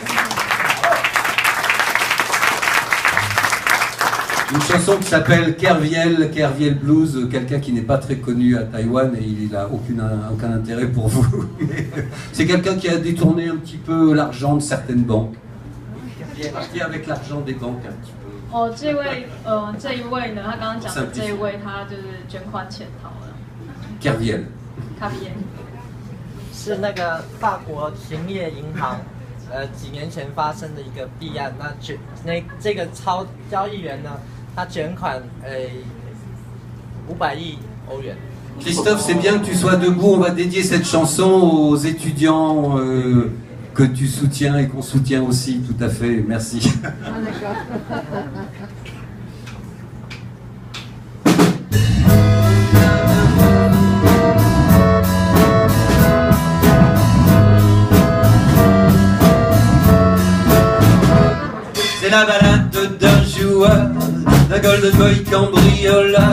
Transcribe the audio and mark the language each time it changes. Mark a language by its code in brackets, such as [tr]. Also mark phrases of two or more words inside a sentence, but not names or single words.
[fr] Une chanson qui s'appelle Kerviel Blues, quelqu'un qui n'est pas très connu à Taïwan et il n'a aucun intérêt pour vous. C'est quelqu'un qui a détourné un petit peu l'argent de certaines banques. Qui est parti avec l'argent des banques un petit peu. [zh] 哦，这一位呢，他刚刚讲的这一位，他就是捐款潜逃了。 Kerviel。 Kerviel。是那个法国兴业银行，几年前发生的一个弊案。这个交易员呢，他捐款500亿欧元。 [fr] Christophe, c'est bien que tu sois debout. On va dédier cette chanson aux étudiants que tu soutiens et qu'on soutient aussi. Tout à fait. Merci. Ah, d'accord. C'est la balade d'un joueur, d'un [en] golden boy [fr] cambrioleur.